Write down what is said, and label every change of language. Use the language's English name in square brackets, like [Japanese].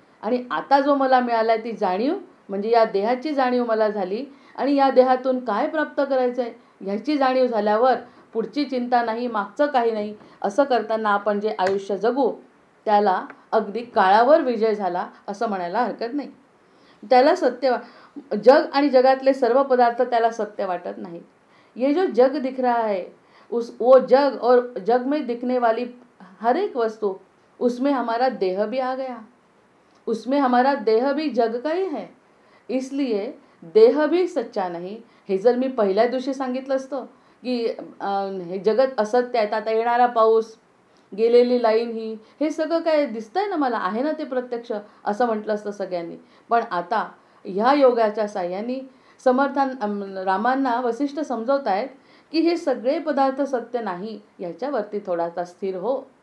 [Marathi] आणि आता जो मला मिळाला आहे ती जाणीव, म्हणजे या देहाची जाणीव मला झाली आणि या देहातून काय प्राप्त करायचं आहे ह्याची जाणीव झाल्यावर पुढची चिंता नाही, मागचं काही नाही. असं करताना आपण जे आयुष्य जगू त्याला अगदी काळावर विजय झाला असं म्हणायला हरकत नाही. त्याला जग आणि जगातले सर्व पदार्थ त्याला सत्य वाटत नाहीत. [Hindi] ये जो जग दिख रहा है वो जग और जग में दिखने वाली हर एक वस्तु, उसमें हमारा देह भी आ गया, उसमें हमारा देह भी जग का ही है. इसलिए देह भी सच्चा नाही. [Marathi] हे जर मी पहिल्या दिवशी सांगितलं असतं की हे जगत असत्य आहे, आता येणारा पाऊस, गेलेली लाईन, हे सगळं काय दिसतंय ना मला, आहे ना ते प्रत्यक्ष, असं म्हटलं असतं सगळ्यांनी. पण आता ह्या योगाच्या साह्याने रामांना वसिष्ठ समजवत आहेत की हे सगळे पदार्थ सत्य नाही, याच्यावरती थोडासा स्थिर हो.